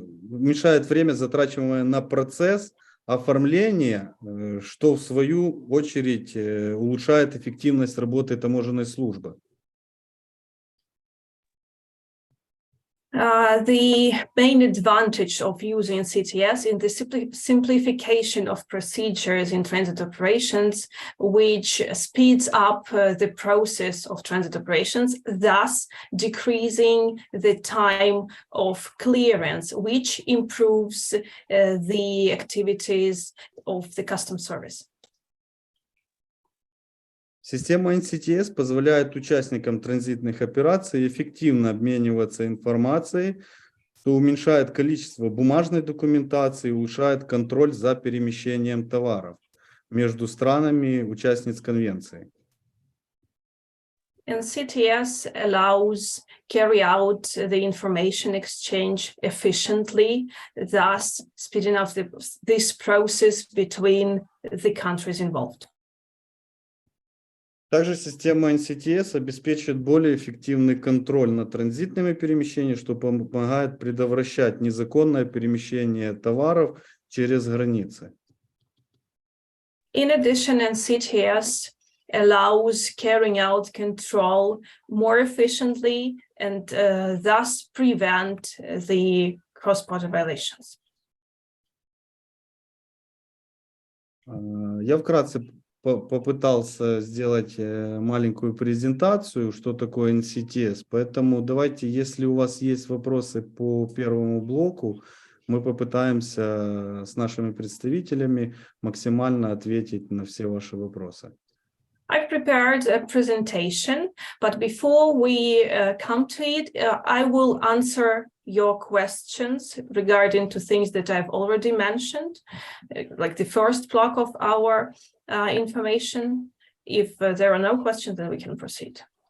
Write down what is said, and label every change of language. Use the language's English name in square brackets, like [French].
[Russian] уменьшает время, затрачиваемое на процесс оформления, что в свою очередь улучшает эффективность работы таможенной службы. [English] The main advantage of using NCTS in the simplification of procedures in transit operations, which speeds up the process of transit operations, thus decreasing the time of clearance, which improves the activities of the customs service. [Russian] Система NCTS позволяет участникам транзитных операций эффективно обмениваться информацией, что уменьшает количество бумажной документации и улучшает контроль за перемещением товаров между странами-участниц конвенции. [English] NCTS allows carry out the information exchange efficiently, thus speeding up this process between the countries involved. [Russian] Также система NCTS обеспечивает более эффективный контроль над транзитными перемещениями, что помогает предотвращать незаконное перемещение товаров через границы. [English] In addition, NCTS allows carrying out control more efficiently and thus prevent the cross-border violations. [Russian] Я вкратце попытался сделать маленькую презентацию, что такое NCTS. Поэтому давайте, если у вас есть вопросы по первому блоку, мы попытаемся с нашими представителями максимально ответить на все ваши вопросы. [English] I've prepared a presentation, but before we come to it, I will answer your questions regarding to things that I've already mentioned, like the first block of our information. If there are no questions, then we can proceed.